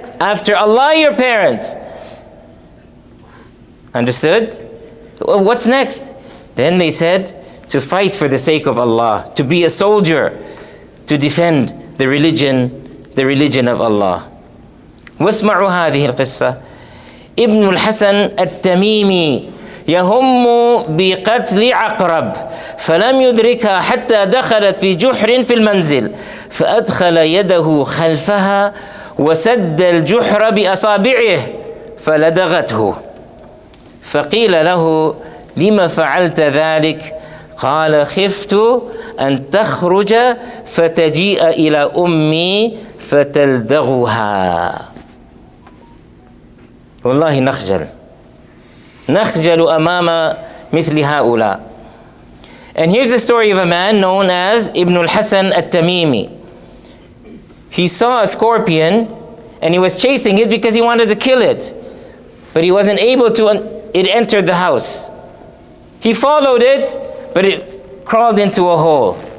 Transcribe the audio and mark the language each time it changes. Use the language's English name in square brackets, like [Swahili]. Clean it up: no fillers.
[English] After Allah, your parents. Understood? What's next? Then they said, to fight for the sake of Allah, to be a soldier, to defend the religion of Allah. [Arabic] واسمعوا هذه القصة. ابن الحسن التميمي يهم بقتل عقرب فلم يدركها حتى دخلت في جحر في المنزل فأدخل يده خلفها وسد الجحر بأصابعه فلدغته. فقيل له: لم فعلت ذلك؟ قال: خفت أن تخرج فتجيء إلى أمي فتلدغها. والله نخجل أمام مثل هؤلاء. [English] And here's the story of a man known as Ibn al-Hasan al-Tamimi. He saw a scorpion and he was chasing it because he wanted to kill it. But he wasn't able to, it entered the house. He followed it, but it crawled into a hole.